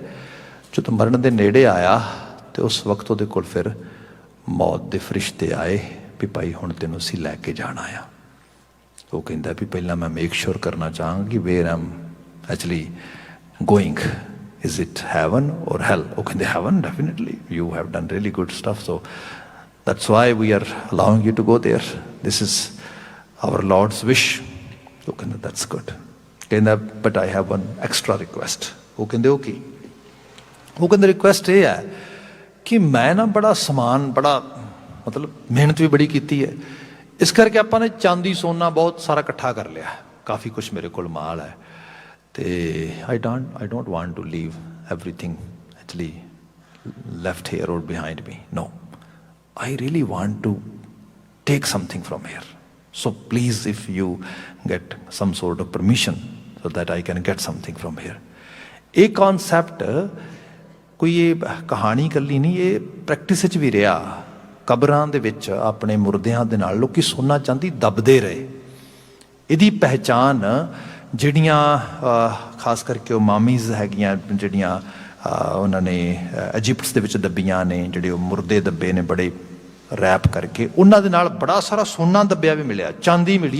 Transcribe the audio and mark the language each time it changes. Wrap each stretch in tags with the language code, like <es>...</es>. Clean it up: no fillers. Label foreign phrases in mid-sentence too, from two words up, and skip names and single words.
<pa>ਜਦੋਂ ਮਰਨ ਦੇ ਨੇੜੇ ਆਇਆ ਤੇ ਉਸ ਵਕਤ ਉਹਦੇ ਕੋਲ ਫਿਰ ਮੌਤ ਦੇ ਫਰਿਸ਼ਤੇ ਆਏ ਵੀ ਭਾਈ ਹੁਣ ਤੈਨੂੰ ਅਸੀਂ ਲੈ ਕੇ ਜਾਣਾ ਆ। ਉਹ ਕਹਿੰਦਾ ਵੀ ਪਹਿਲਾਂ ਮੈਂ</pa> <en>make sure</en> <pa>ਕਰਨਾ ਚਾਹਾਂਗਾ ਕਿ</pa> <en>where am actually going, is it heaven or hell?</en> <pa>ਉਹ ਕਹਿੰਦੇ</pa> <en>heaven, definitely, you have done really good stuff, so that's why we are allowing you to go there, this is our Lord's wish.</en> <pa>ਉਹ ਕਹਿੰਦਾ</pa> <en>that's good. ਕਹਿੰਦਾ but I have one extra request.</en> <pa>ਉਹ ਕਹਿੰਦੇ ਉਹ ਕੀ? ਉਹ ਕਹਿੰਦੇ ਰਿਕੁਐਸਟ ਇਹ ਹੈ ਕਿ ਮੈਂ ਨਾ ਬੜਾ ਸਮਾਨ, ਬੜਾ ਮਤਲਬ ਮਿਹਨਤ ਵੀ ਬੜੀ ਕੀਤੀ ਹੈ, ਇਸ ਕਰਕੇ ਆਪਾਂ ਨੇ ਚਾਂਦੀ ਸੋਨਾ ਬਹੁਤ ਸਾਰਾ ਇਕੱਠਾ ਕਰ ਲਿਆ, ਕਾਫੀ ਕੁਛ ਮੇਰੇ ਕੋਲ ਮਾਲ ਹੈ, ਤੇ</pa> <en>I don't want to leave everything actually left here or behind me. No, I really want to take something from here. So please, if you get some sort of permission so that I can get something from here.</en> <pa>ਇਹ ਕਨਸੈਪਟ ਕੋਈ ਇਹ ਕਹਾਣੀ ਇਕੱਲੀ ਨਹੀਂ, ਇਹ ਪ੍ਰੈਕਟਿਸ 'ਚ ਵੀ ਰਿਹਾ। ਕਬਰਾਂ ਦੇ ਵਿੱਚ ਆਪਣੇ ਮੁਰਦਿਆਂ ਦੇ ਨਾਲ ਲੋਕੀ ਸੋਨਾ ਚਾਂਦੀ ਦੱਬਦੇ ਰਹੇ। ਇਹਦੀ ਪਹਿਚਾਣ ਜਿਹੜੀਆਂ ਖਾਸ ਕਰਕੇ ਉਹ ਮਾਮੀਜ਼ ਹੈਗੀਆਂ ਜਿਹੜੀਆਂ ਉਹਨਾਂ ਨੇ ਇਜਿਪਟਸ ਦੇ ਵਿੱਚ ਦੱਬੀਆਂ ਨੇ, ਜਿਹੜੇ ਉਹ ਮੁਰਦੇ ਦੱਬੇ ਨੇ ਬੜੇ ਰੈਪ ਕਰਕੇ, ਉਹਨਾਂ ਦੇ ਨਾਲ ਬੜਾ ਸਾਰਾ ਸੋਨਾ ਦੱਬਿਆ ਵੀ ਮਿਲਿਆ, ਚਾਂਦੀ ਮਿਲੀ ਹੈ।</pa>